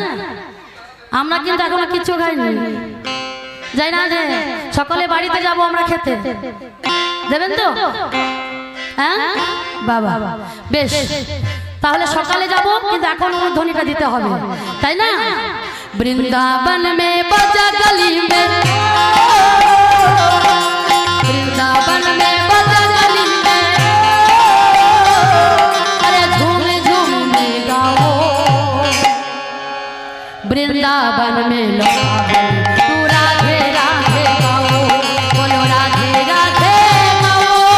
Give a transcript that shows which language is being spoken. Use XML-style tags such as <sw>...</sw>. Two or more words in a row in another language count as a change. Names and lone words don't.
<bn>আমরা কিন্তু এখনো কিচ্ছু খাইনি, যাই না যে সকলে বাড়িতে যাব আমরা খেতে, দেবেন তো? হ্যাঁ বাবা বেশ, তাহলে সকালে যাব, কিন্তু এখন ধ্বনিটা দিতে হবে তাই না?</bn> <hi>वृंदावन में बजा गली में, वृंदावन में बजा गली में, अरे झूम झूम में गाओ, वृंदावन में लता बोले, तू राधे राधे गाओ, बोलो राधे राधे गाओ,</hi>